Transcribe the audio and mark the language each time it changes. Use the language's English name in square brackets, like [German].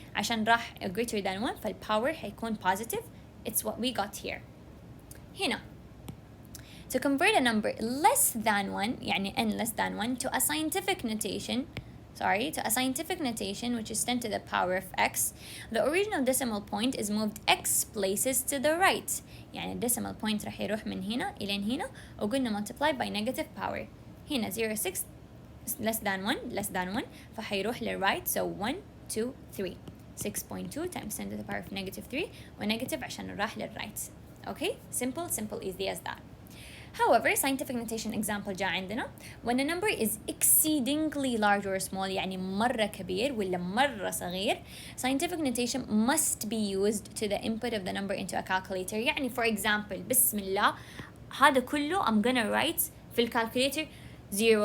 [Arabic] عشان راح [English] greater than 1 فالpower حيكون positive. It's what we got here. هنا, to convert a number less than 1, يعني n less than 1, to a scientific notation, which is 10 to the power of x, the original decimal point is moved x places to the right. [Arabic] يعني decimal point راح يروح من هنا إلى هنا وقلنا multiply by negative power. هنا 0.6 less than 1 فحيروح للرايت. [English] So 1, 2, 3. 6.2 times 10 to the power of negative 3 [Arabic] ونيجاتيف عشان راح للرايت. [English] Okay, simple, easy as that. However, scientific notation example جاء عندنا when a number is exceedingly large or small, [Arabic] يعني مرة كبير ولا مرة صغير, [English] scientific notation must be used to the input of the number into a calculator. يعني for example, [Arabic] بسم الله, هذا كله [English] I'm gonna write في الكالكوليتر 0.00000.